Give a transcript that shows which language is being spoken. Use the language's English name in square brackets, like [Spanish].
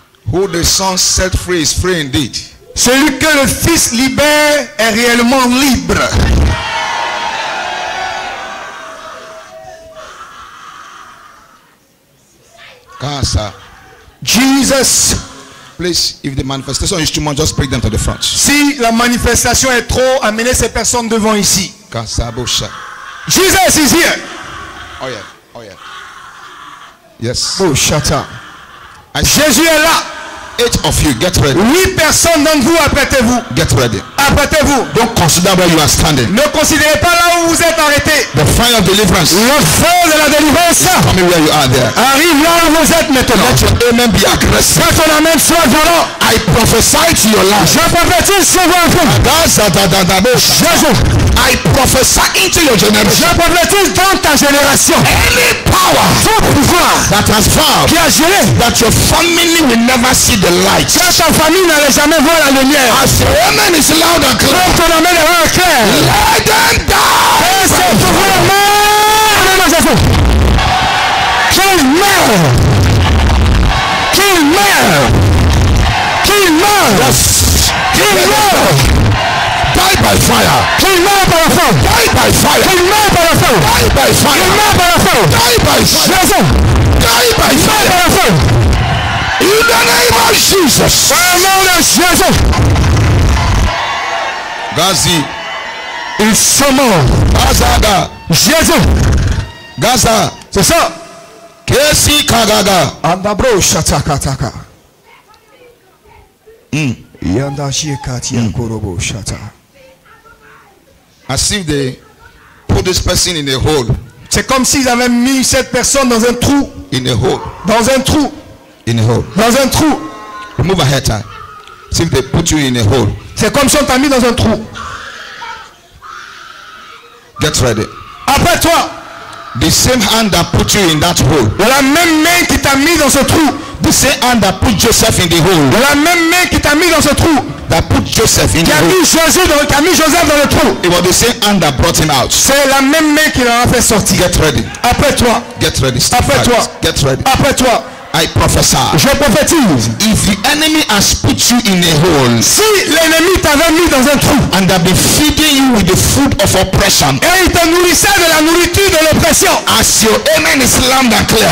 [English] Who the Son set free is free indeed. [French] Celui que le Fils libère est réellement libre. [English] Cancer. Jesus. Please, if the manifestation is too much, just bring them to the front. [French] Si la manifestation est trop, amenez ces personnes devant ici. [English] Jesus is here. Oh yeah. Yes. Oh, shut up. [French] Jésus est là. [English] 8 of you, get ready. [French] 8 personnes d'entre vous, apprêtez-vous. [English] Get ready. [French] Apprêtez-vous. [English] Don't consider where you are standing. [French] Ne considérez pas là où vous êtes arrêtés. [English] The fire of deliverance. [French] Le feu de la délivrance. [English] Coming where you are there. [French] Arrive là où vous êtes maintenant. [English] Let your amen be aggressive. [French] Que ton amen soit violent. [English] I prophesy to your life. [French] Je prophétise sur votre vie. Jésus. [English] I prophesy into your generation. [French] Je prophétise dans ta génération. [English] Any power. [French] Tout pouvoir. [English] That has vowed. [French] Qui a juré. [English] That your family will never see the light. [French] Que ta famille n'allait jamais voir la lumière. [English] As your amen is loud and clear. [French] Comme ton amen est clair. [English] Let them die. [French] Et c'est pouvoir meurt. Jésus. Qu'il meurt. Qu'il meurt. Qu'il meurt. Qu'il meurt. [English] Die by fire. [French] Qu'il meurt par la feu. [English] Die by fire. [French] Qu'il meurt par la feu. [English] Die by fire. [French] Qu'il meurt par la feu. [English] Die by fire. [French] Jésus. [English] Die by fire. [French] Par la feu. [English] In the name of Jesus. [French] Au nom de Jésus. Gazi. Ils sont morts. Gazaga. Jésus. Gaza. C'est ça. Kesi Kagaga. Andabro shatakataka. Yanda shikati yakorobo shata. [English] As if they put this person in a hole. [French] C'est comme s'ils avaient mis cette personne dans un trou. [English] In a hole. [French] Dans un trou. [English] In a hole. [French] Dans un trou. [English] Remove a head tie. See if they put you in a hole. [French] C'est comme si on t'a mis dans un trou. [English] Get ready. [French] Après toi. [English] The same hand that put you in that hole. [French] La même main qui t'a mis dans ce trou. [English] The same hand that put Joseph in the hole. [French] La même main qui t'a mis dans ce trou. [English] That put Joseph in the hole. [French] Qui a mis Joseph dans le trou. [English] It was the same hand that brought him out. [French] C'est la même main qui l'a fait sortir. [English] Get ready. [French] Après toi. [English] Get ready. [French] Après toi. [English] Get ready. [French] Après toi. [English] I prophesy. [French] Je prophétise. [English] If the enemy has put you in a hole, [French] si l'ennemi t'avait mis dans un trou, [English] and have been feeding feeding you with the food of oppression. [French] Et il te nourrissait de la nourriture de l'oppression. [English] As your amen is loud and clear.